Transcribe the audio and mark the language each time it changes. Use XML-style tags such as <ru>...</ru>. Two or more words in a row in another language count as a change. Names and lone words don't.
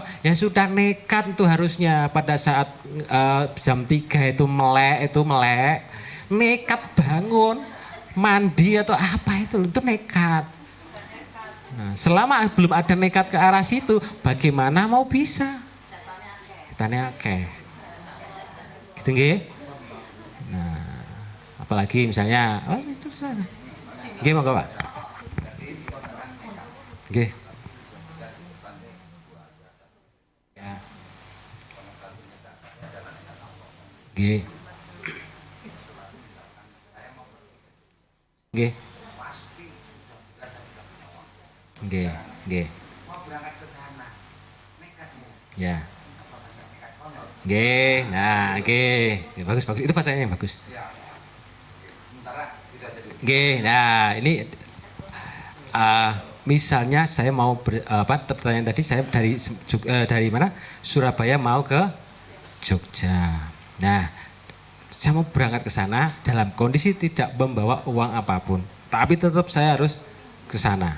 <id>Ya sudah, nekat itu harusnya pada saat jam 3 itu melek, nekat bangun, mandi atau apa itu nekat. Nah, selama belum ada nekat ke arah situ, bagaimana mau bisa? Kitanya akeh. Gitu nggih? Nah, apalagi misalnya, oh itu sana.</id> <jv>Nggih monggo, Pak. Nggih. Ya. Nggih. Nggih. Nggih, nggih. Ya. Nggih, nah nggih.</jv> <id>Bagus, bagus. Itu bahasanya yang bagus. Nggih, nah ini misalnya saya mau pertanyaan tadi saya dari mana? Surabaya mau ke Jogja. Nah, saya mau berangkat ke sana dalam kondisi tidak membawa uang apapun, tapi tetap saya harus ke sana.</id>